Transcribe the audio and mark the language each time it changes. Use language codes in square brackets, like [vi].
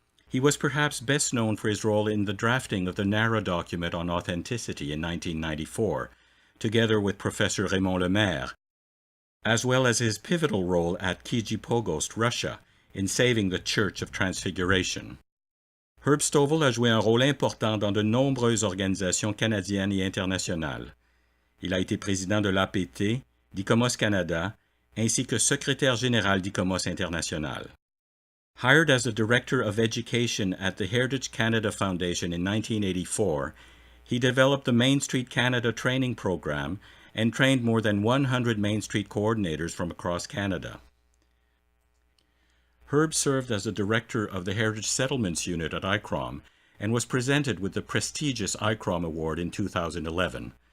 [en] He was perhaps best known for his role in the drafting of the NARA document on authenticity in 1994, together with Professor Raymond Lemaire, as well as his pivotal role at Kijipogost, Russia, in saving the Church of Transfiguration. [fr] Herb Stovall a joué un rôle important dans de nombreuses organisations canadiennes et internationales. Il a été président de l'APT, d'ICOMOS Canada, ainsi que secrétaire général d'ICOMOS International. [en] Hired as the Director of Education at the Heritage Canada Foundation in 1984, he developed the Main Street Canada training program and trained more than 100 Main Street coordinators from across Canada. Herb served as the Director of the Heritage Settlements Unit at ICROM and was presented with the prestigious ICROM Award in 2011.